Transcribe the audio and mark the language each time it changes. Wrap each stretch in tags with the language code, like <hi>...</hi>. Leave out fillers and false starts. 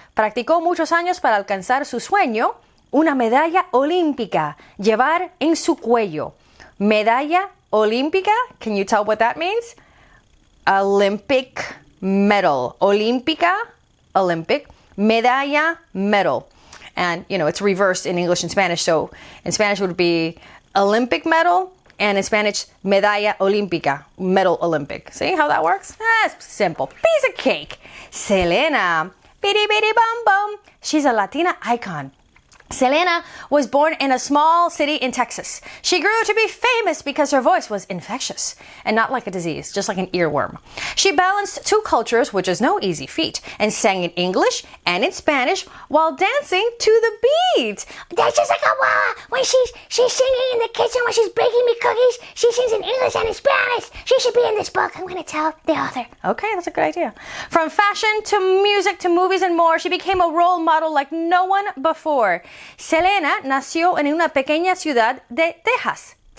<es>Practicó muchos años para alcanzar su sueño, una medalla olímpica, llevar en su cuello. Medalla olímpica,</es> <en>can you tell what that means? Olympic medal. Olímpica, Olympic. Medalla, medal. And, it's reversed in English and Spanish. So in Spanish it would be Olympic medal, and in Spanish,</en> <es>medalla olímpica,</es> <en>medal Olympic. See how that works? That's simple. Piece of cake. Selena, bitty bitty bum bum. She's a Latina icon. Selena was born in a small city in Texas. She grew to be famous because her voice was infectious and not like a disease, just like an earworm. She balanced two cultures, which is no easy feat, and sang in English and in Spanish while dancing to the beat. That's just like Abuela. When she's singing in the kitchen when she's baking me cookies, she sings in English and in Spanish. She should be in this book. I'm going to tell the author. Okay, that's a good idea. From fashion to music to movies and more, she became a role model like no one before.</en> <es>Selena nació en una pequeña ciudad de Texas.</es>